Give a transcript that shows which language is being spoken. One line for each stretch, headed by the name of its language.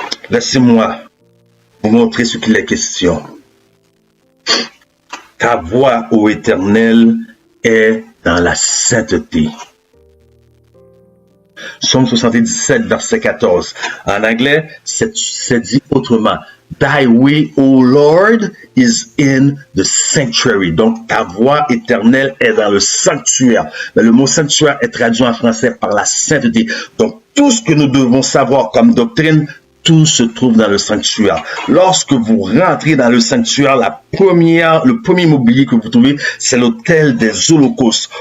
French: Laissez-moi vous montrer ce qu'il est question. Ta voix, ô Éternel, est dans la sainteté. Psaume 77, verset 14. En anglais, c'est dit autrement.
English: Thy way, O Lord, is in the sanctuary.
French: Donc, ta voix éternelle est dans le sanctuaire. Mais le mot sanctuaire est traduit en français par la sainteté. Donc, tout ce que nous devons savoir comme doctrine, tout se trouve dans le sanctuaire. Lorsque vous rentrez dans le sanctuaire, le premier mobilier que vous trouvez, c'est l'autel des holocaustes.